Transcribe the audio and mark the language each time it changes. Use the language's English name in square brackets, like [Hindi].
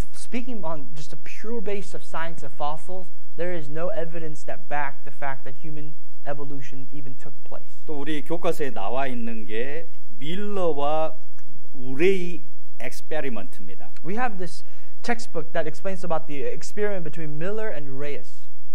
[English] Speaking on just a pure base of science of fossils, there is no evidence that back the fact that human evolution even took place. [Korean] 또 우리 교과서에 나와 있는 게 밀러와 우레이 엑스페리먼트입니다. [English] We have this textbook that explains about the experiment between Miller and Reyes.